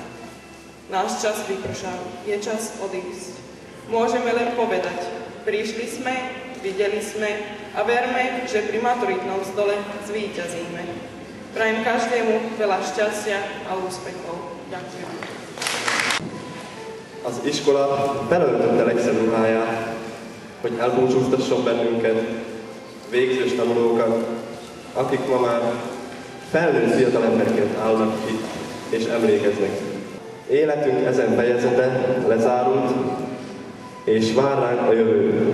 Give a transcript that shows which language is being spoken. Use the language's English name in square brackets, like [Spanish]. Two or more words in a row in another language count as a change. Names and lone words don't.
[Slovak] Náš čas vypršal, je čas odísť. Môžeme len povedať, prišli sme, videli sme a verme, že pri maturitnom stole zvíťazíme. Prajem každému veľa šťastia a úspechov. Ďakujem. [Hungarian] Az iskola felöltötte legszebb ruháját, hogy elbúcsúztasson bennünket, végzős tanulókat, akik ma már felnőtt fiatalemberként állnak itt és emlékeznek. Életünk ezen fejezete lezárult, és vár ránk a jövő.